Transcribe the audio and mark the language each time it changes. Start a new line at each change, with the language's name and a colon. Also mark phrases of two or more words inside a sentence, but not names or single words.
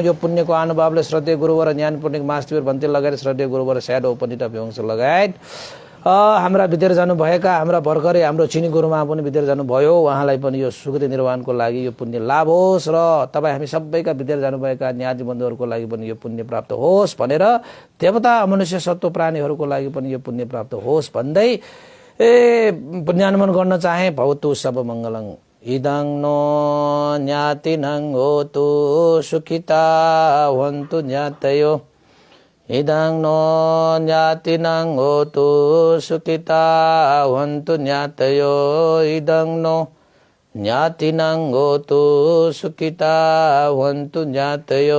Nepali: यो पुण्यको अनुभवले श्रद्धेय गुरुवर ज्ञान पुण्य मास्टर भन्ते लगायत श्रद्धेय गुरुवर स्याडो उपनिटा व्यवंश लगायत हाम्रा बितेर जानुभएका हाम्रा भर्खरै हाम्रो चिनी गुरुमा पनि बितेर जानुभयो, उहाँलाई पनि यो सुकृति निर्वाणको लागि यो पुण्य लाभ होस् र तपाईँ हामी सबैका बितेर जानुभएका न्याजी बन्धुहरूको लागि पनि यो पुण्य प्राप्त होस् भनेर देवता मनुष्य सत्व प्राणीहरूको लागि पनि यो पुण्य प्राप्त होस् भन्दै पुण्यानुमन गर्न चाहे।
Pali: भवतु सब मङ्गलङ इदं नो ज्ञातिनं होतु सुखिता भवन्तु ज्ञातयो। इदं नो ज्ञातिनं होतु सुखिता भवन्तु ज्ञातयो। इदं नो ज्ञातिनं होतु सुखिता भवन्तु ज्ञातयो।